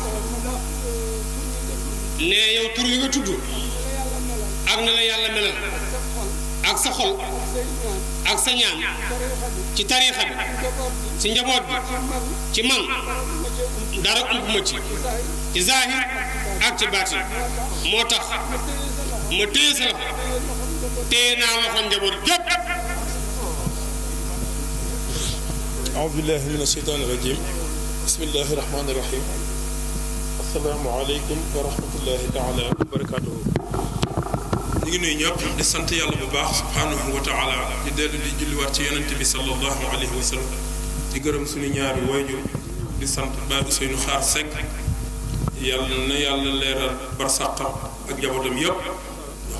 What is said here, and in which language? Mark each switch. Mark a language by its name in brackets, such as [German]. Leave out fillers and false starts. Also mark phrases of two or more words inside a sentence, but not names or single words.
[Wolof] ne yow tur yi nga tudd ak na la yàlla melal ak sa xol ak sa ñaan ci tariixa bi ci njaboot bi ci man dara ump ma ci zaahir ak ci baatin moo tax ma téye sa loxo téye naa loxo njaboot gépp [Arabic] أعوذ بالله من الشيطان الرجيم بسم الله الرحمن الرحيم السلام عليكم ورحمة الله تعالى وبركاته [Wolof] ñu ngi nuyu ñëpp di sant yàlla bu baax [Arabic] سبحانه وتعالى [Wolof] di dellu di julliwaat ci yonent bi [Arabic] صلى الله عليه وسلم [Wolof] di gërëm suñu ñaari wayjur di sant Baye Ousseynou Xaar Seck yàlla na yàlla leeral barsàqam ak njabootam yëpp ndax